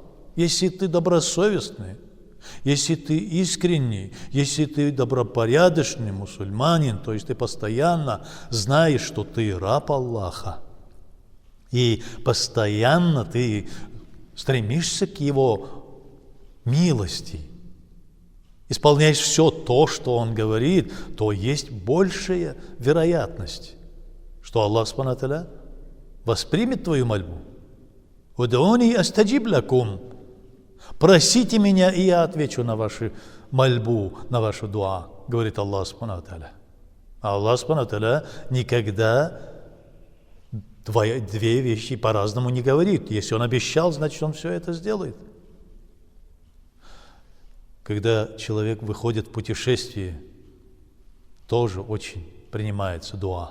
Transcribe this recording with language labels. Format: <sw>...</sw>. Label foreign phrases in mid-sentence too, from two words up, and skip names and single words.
<ru>Если ты добросовестный, если ты искренний, если ты добропорядочный мусульманин, то есть ты постоянно знаешь, что ты раб Аллаха, и постоянно ты стремишься к Его милости, исполняешь все то, что Он говорит, то есть большая вероятность, что Аллах</ru> <ar>سبحانه وتعالى</ar> <ru>воспримет твою мольбу.</ru> <ar>«ادعوني أستجب لكم».</ar> <ru>Просите меня, и я отвечу на вашу мольбу, на вашу дуа, говорит Аллах</ru> <ar>سبحانه وتعالى.</ar> <ru>А Аллах</ru> <ar>سبحانه وتعالى</ar> <ru>никогда 2 вещи по-разному не говорит. Если Он обещал, значит Он все это сделает. Когда человек выходит в путешествие, тоже очень принимается дуа.</ru>